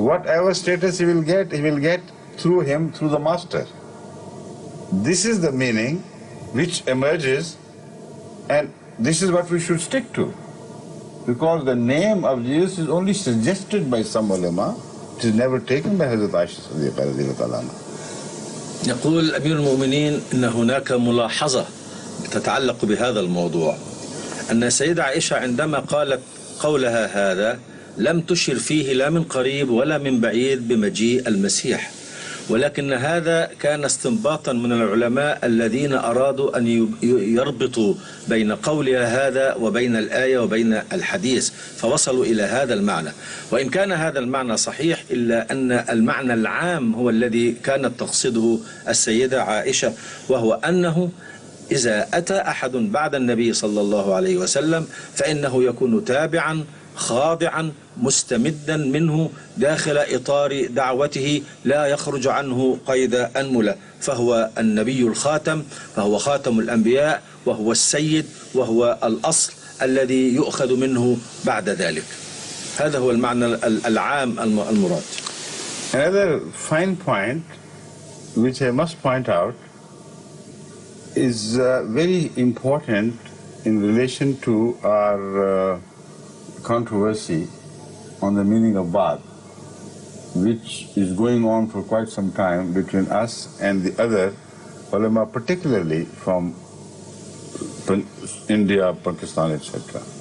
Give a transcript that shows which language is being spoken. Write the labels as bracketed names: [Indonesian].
[English] So whatever status he will get through him, through the Master. This is the meaning which emerges, and this is what we should stick to. because the name of Jesus is only suggested by some ulama. It is never taken by Hazrat Aisha Siddiqa radhiyallahu ta'ala anha. [Arabic] يقول أمير المؤمنين أن هناك ملاحظة تتعلق بهذا الموضوع، أن السيدة عائشة عندما قالت قولها هذا لم تشر فيه لا من قريب ولا من بعيد بمجيء المسيح، ولكن هذا كان استنباطا من العلماء الذين أرادوا أن يربطوا بين قولها هذا وبين الآية وبين الحديث، فوصلوا إلى هذا المعنى. وإن كان هذا المعنى صحيح إلا أن المعنى العام هو الذي كانت تقصده السيدة عائشة، وهو أنه إذا أتى أحد بعد النبي صلى الله عليه وسلم فإنه يكون تابعا خاضعا مستمدا منه داخل إطار دعوته لا يخرج عنه قيد أنملة، فهو النبي الخاتم، فهو خاتم الأنبياء، وهو السيد، وهو الأصل الذي يؤخذ منه بعد ذلك. هذا هو المعنى العام المراد. [English] Another fine point which I must point out is very important in relation to our controversy on the meaning of Ba'd, which is going on for quite some time between us and the other ulama, particularly from India, Pakistan, etc.